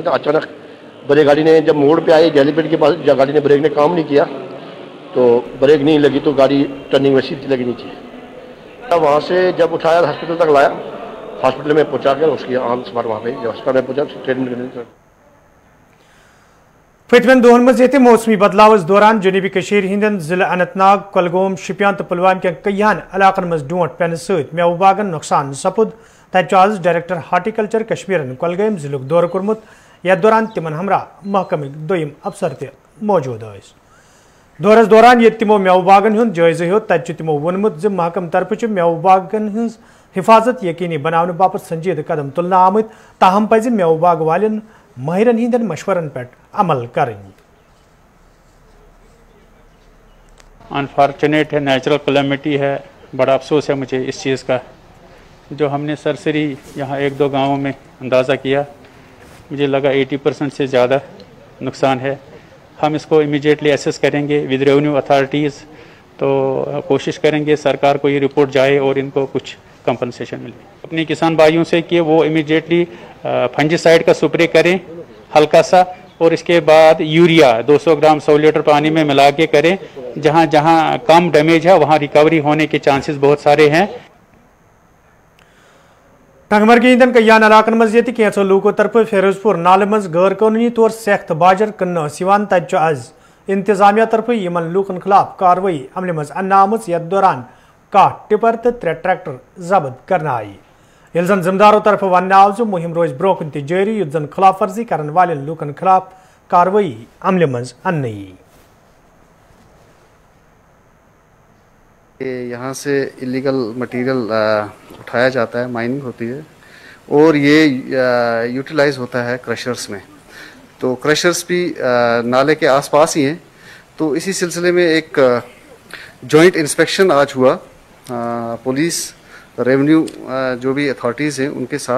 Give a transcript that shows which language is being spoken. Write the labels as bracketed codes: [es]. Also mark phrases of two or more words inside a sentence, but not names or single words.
[hi] तो अचानक बड़े गाड़ी ने जब मोड़ पे आई हेलीपैड के पास, गाड़ी ने ब्रेक ने काम नहीं किया, तो ब्रेक नहीं लगी तो गाड़ी टर्निंग में सीधी लगी नीचे। वहाँ से जब उठाया हॉस्पिटल तक लाया, हॉस्पिटल में पहुँचा कर उसकी [en] on spot [hi] वहाँ पे हॉस्पिटल में पहुँचा ट्रीटमेंट करने। [ks] पतमन दोहन मज ये मौसमी बदलाव दौरान जनूबी हंदन जिले अनंत नाग कुलगाम शोपियान तो पुलवाम के कईहान इलाकन मज डोंट पेन सत मेव बागन नुकसान सपुद तत आज [en] Director Horticulture [ks] कश्मीरन कुलगाम जिलुक दौर कोर्मुत यथ दौरान तिमन हमरा महकमक दोयम अफसर तह मौजूद दौरस दौरान ये तिमो मेव बागन हुंद जायजा हेत तत तिमो वोनमुत ज महकम तरफ मेव बागन हज हिफाजत यकीनी बनाने बापत संजीद कदम तुलना आमत ताहम पज मेव बाग वालन माहिरन हिंदन मशवरन पे अमल करें। [hi] अनफॉर्चुनेट है, [en] natural calamity [hi] है, बड़ा अफसोस है मुझे इस चीज़ का। जो हमने सरसरी यहाँ एक दो गांवों में अंदाज़ा किया, मुझे लगा 80% से ज़्यादा नुकसान है। हम इसको इमीडिएटली एसेस करेंगे [en] with revenue authorities, [hi] तो कोशिश करेंगे सरकार को ये रिपोर्ट जाए और इनको कुछ कंपनसेशन मिले। अपने किसान भाइयों से कि वो इमीडिएटली फंजीसाइड का स्प्रे करें हल्का सा, और इसके बाद यूरिया 200 ग्राम 100 लीटर पानी में मिला के करें। जहाँ जहाँ कम डैमेज है वहाँ रिकवरी होने के चांसेस बहुत सारे हैं। [ks] टंगमरगी हिंदन कईयान इलाकन मज ये कैंसो लूको तरफ फिरोजपुर नाले मज गैर कानूनी तौर सेख्त बाजर कन्न तत आज इंतजामिया तरफ यमन लूकन खिलाफ कार्रवाई अमल मज अन्न आमज यथ दौरान काह टिपर तो 3 ट्रैक्टर जब्त करना आई। ये जन जिम्मेदारों तरफ वन आव जो मुहिम रोज ब्रोकन तह जारी युत जन खिलाफ वर्जी करन वाले लूकन खिलाफ कार्रवाई अमल मज अन्न यी। [hi] यहाँ से [en] illegal material [hi] उठाया जाता है, माइनिंग होती है और ये यूटिलाइज होता है क्रशर्स में। तो क्रशर्स भी नाले के आसपास ही हैं। तो इसी सिलसिले में एक [en] joint inspection [hi] आज हुआ [en] police revenue [hi] जो भी अथॉरिटीज़ हैं उनके साथ।